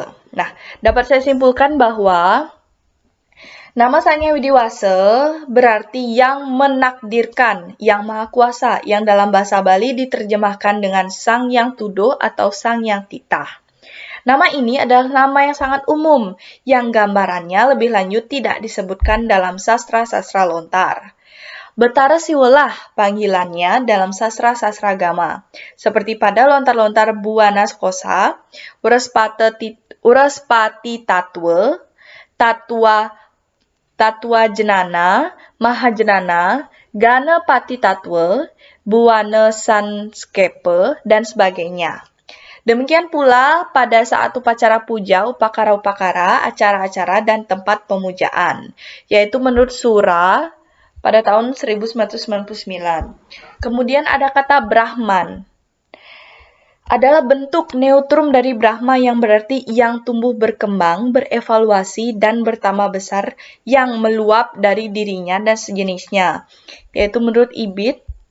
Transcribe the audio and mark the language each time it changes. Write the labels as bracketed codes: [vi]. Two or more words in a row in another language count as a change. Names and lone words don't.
[id] Nah, dapat saya simpulkan bahwa nama Sang Yang Widiwasa berarti yang menakdirkan, yang maha kuasa, yang dalam bahasa Bali diterjemahkan dengan Sang Yang Tudo atau Sang Yang Titah. Nama ini adalah nama yang sangat umum, yang gambarannya lebih lanjut tidak disebutkan dalam sastra-sastra lontar. Betara Siwelah panggilannya dalam sastra-sastra agama, seperti pada lontar-lontar Buana Kosa, Uraspati Tatwa, Tatwa Jenana, Mahajenana, Gana Pati Tatwa, Buana Sanskepe, dan sebagainya. Demikian pula pada saat upacara puja, upakara-upakara, acara-acara, dan tempat pemujaan, yaitu menurut Sura pada tahun 1999. Kemudian ada kata Brahman. Adalah bentuk neutrum dari Brahma yang berarti yang tumbuh berkembang, berevaluasi, dan bertambah besar yang meluap dari dirinya dan sejenisnya, yaitu menurut Ibid.